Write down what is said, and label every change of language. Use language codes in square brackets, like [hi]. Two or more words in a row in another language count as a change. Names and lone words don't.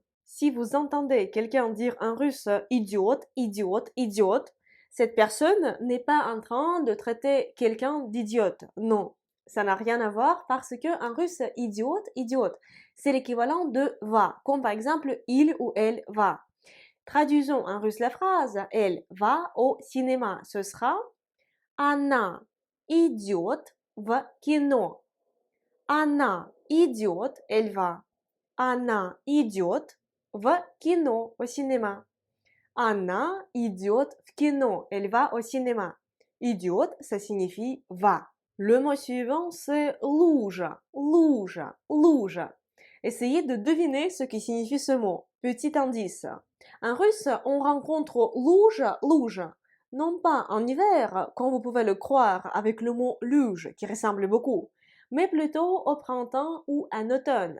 [fr] Si vous entendez quelqu'un dire en russe idiote, idiote, idiote, cette personne n'est pas en train de traiter quelqu'un d'idiote. Non, ça n'a rien à voir parce que en russe, idiote, idiote, c'est l'équivalent de va, comme par exemple il ou elle va. Traduisons en russe la phrase elle va au cinéma. Ce sera [ru] Она идет в кино. Она идет, [fr] elle va. [ru] Она идет в кино, [fr] au cinéma. [ru] Она идет в кино, [fr] elle va au cinéma. Идет, ça signifie va. Le mot suivant, c'est [ru] лужа, лужа, лужа. [fr] Essayez de deviner ce qui signifie ce mot. Petit indice. En russe, on rencontre [ru] лужа, лужа, [fr] non pas en hiver, comme vous pouvez le croire avec le mot luge qui ressemble beaucoup, mais plutôt au printemps ou en automne.